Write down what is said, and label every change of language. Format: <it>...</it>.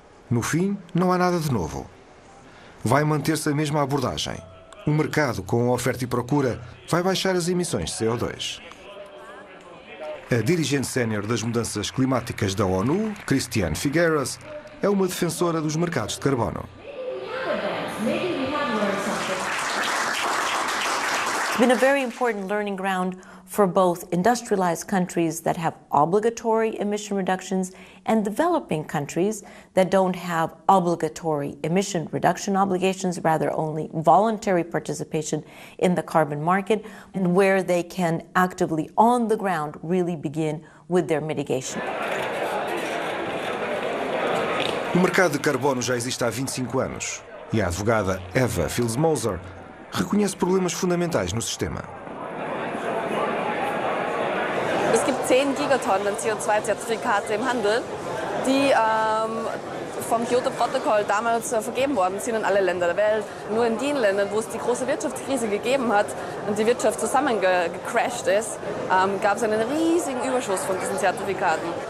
<pt>No fim, não há nada de novo. Vai manter-se a mesma abordagem. O mercado, com oferta e procura, vai baixar as emissões de CO2. A dirigente sénior das mudanças climáticas da ONU, Christiane Figueres, é uma defensora dos mercados de carbono.</pt> <en>It's been a very important learning ground for both industrialized countries that have obligatory emission reductions and developing countries that don't have obligatory emission reduction obligations, rather only voluntary participation in the carbon market, and where they can actively, on the ground, really begin with their mitigation.</en> <pt>O mercado de carbono já existe há 25 anos e a advogada Eva Filzmoser reconhece problemas fundamentais no sistema.</pt> <de>Es gibt 10 Gigatonnen CO2-Zertifikate im Handel, die vom Kyoto-Protokoll damals vergeben worden sind in alle Länder der Welt. Nur in den Ländern, wo es die große Wirtschaftskrise gegeben hat und die Wirtschaft zusammengecrasht ist, gab es einen riesigen Überschuss von diesen Zertifikaten.</de>